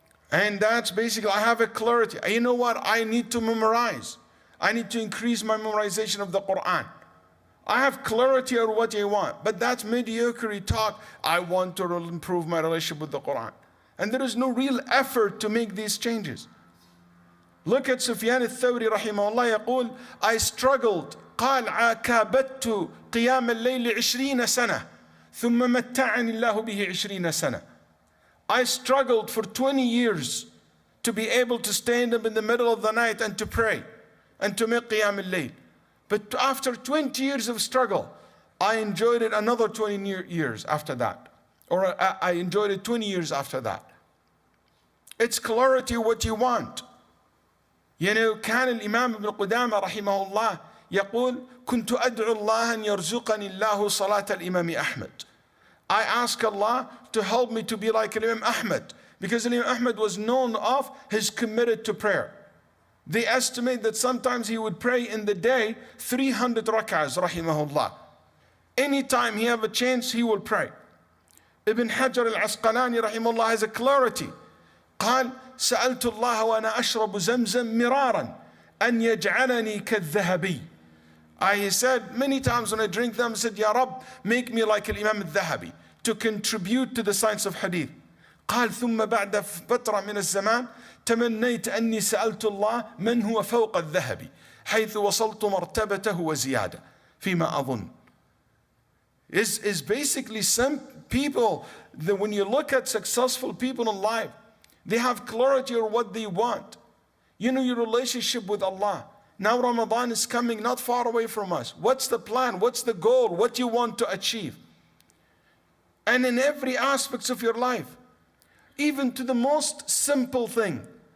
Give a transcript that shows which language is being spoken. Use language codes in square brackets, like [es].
[en] And that's basically, I have a clarity. You know what? I need to memorize. I need to increase my memorization of the Quran. I have clarity on what I want, but that's mediocre talk. I want to improve my relationship with the Quran. And there is no real effort to make these changes. Look at Sufyan al-Thawri rahimahullah [ar] يقول, [en] I struggled, [ar] قال عاكابدت قيام الليل 20 سنة ثم متعني الله به 20 سنة. [en] I struggled for 20 years to be able to stand up in the middle of the night and to pray and to make qiyam al-layl. But after 20 years of struggle, I enjoyed it another 20 years after that. Or I enjoyed it 20 years after that. It's clarity what you want. [ar] كان الإمام ابن قدامة رحمه الله يقول كنت أدعو الله أن يرزقني الله صلاة الإمام أحمد. [en] I ask Allah to help me to be like Imam Ahmad, because Imam Ahmad was known of his committed to prayer. They estimate that sometimes he would pray in the day 300 rak'ahs, rahimahullah. Anytime he have a chance, he will pray. Ibn Hajar al-Asqalani rahimahullah has a clarity. [ar] قال سألت الله وأنا أشرب زمزم مرارا أن يجعلني كالذهبي. [en] He said many times when I drink them, I said, Ya Rab, make me like Imam al-Dhahabi, to contribute to the science of hadith. [ar] قال ثم بعد فترة من الزمان تمنيت أني سألت الله من هو فوق الذهب حيث وصلت مرتبته وزيادة فيما أظن. [en] Is basically some people that when you look at successful people in life, they have clarity on what they want. You know, your relationship with Allah. Now Ramadan is coming not far away from us. What's the plan? What's the goal? What you want to achieve? And in every aspect of your life, even to the most simple thing.